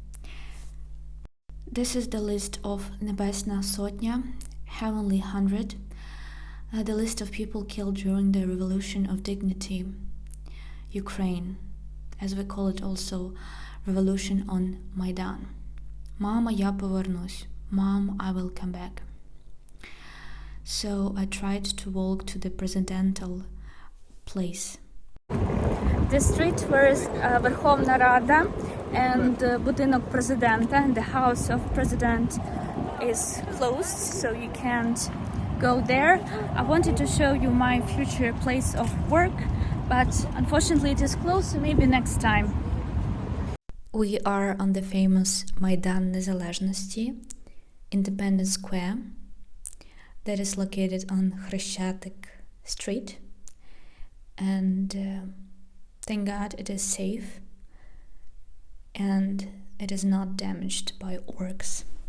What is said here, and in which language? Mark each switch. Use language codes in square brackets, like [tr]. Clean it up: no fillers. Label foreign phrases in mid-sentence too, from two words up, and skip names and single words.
[en] This is the list of Nebesna Sotnya, Heavenly 100, the list of people killed during the Revolution of Dignity, Ukraine, as we call it also, Revolution on Maidan. [uk] Mama, я повернусь. [en] Mom, I will come back. So I tried to walk to the presidential place. The street where is Верховна Рада and [uk] будинок президента, [en] the house of president is closed, so you can't go there. I wanted to show you my future place of work, but unfortunately it is closed, so maybe next time. We are on the famous Майдан Незалежності, Independence Square, that is located on Хрещатик Street, and thank God it is safe and it is not damaged by orcs.